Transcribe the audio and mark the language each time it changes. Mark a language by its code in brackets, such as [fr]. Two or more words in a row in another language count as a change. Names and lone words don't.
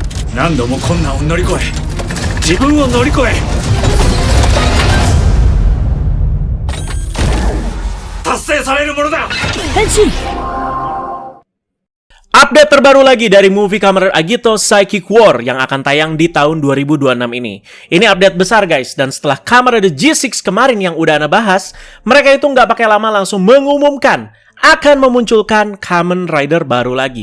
[ja] 何度も困難を乗り越え自分を乗り越え達成されるものだ。 [id] Update terbaru lagi dari movie Kamen Rider Agito Psychic War yang akan tayang di tahun 2026 ini. Ini update besar guys, dan setelah Kamen Rider G6 kemarin yang udah Ana bahas, mereka itu nggak pakai lama langsung mengumumkan akan memunculkan Kamen Rider baru lagi.